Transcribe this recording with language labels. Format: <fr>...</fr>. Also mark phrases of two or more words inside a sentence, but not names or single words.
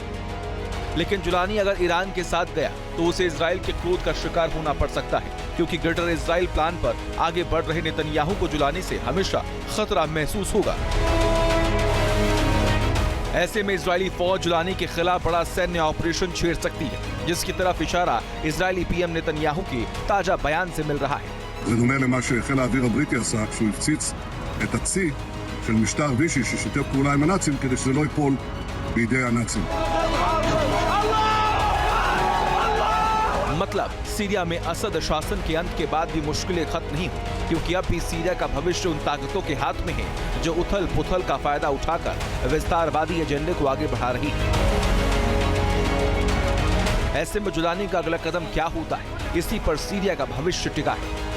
<hi>लेकिन जुलानी अगर ईरान के साथ गया तो उसे इजराइल के क्रोध का शिकार होना पड़ सकता है, क्योंकि</hi> <en>Greater Israel plan</en> <hi>पर आगे बढ़ रहे नेतन्याहू को जुलानी से हमेशा खतरा महसूस होगा। ऐसे में इजरायली फौज जुलानी के खिलाफ बड़ा सैन्य ऑपरेशन छेड़ सकती है, जिसकी तरफ इशारा इजरायली पीएम नेतन्याहू के ताजा बयान से मिल रहा है।</hi> <he>זה דומה למה שחיל האוויר הבריטי עשה כשהוא הפציץ את הצי של משטר וישי ששיתף פעולה עם הנאצים כדי שזה לא ייפול בידי הנאצים.</he> <hi>मतलब सीरिया में असद शासन के अंत के बाद भी मुश्किलें खत्म नहीं हुई, क्योंकि अब भी सीरिया का भविष्य उन ताकतों के हाथ में है जो उथल पुथल का फायदा उठाकर विस्तारवादी एजेंडे को आगे बढ़ा रही है। ऐसे में जुलानी का अगला कदम क्या होता है, इसी पर सीरिया का भविष्य टिका है।</hi>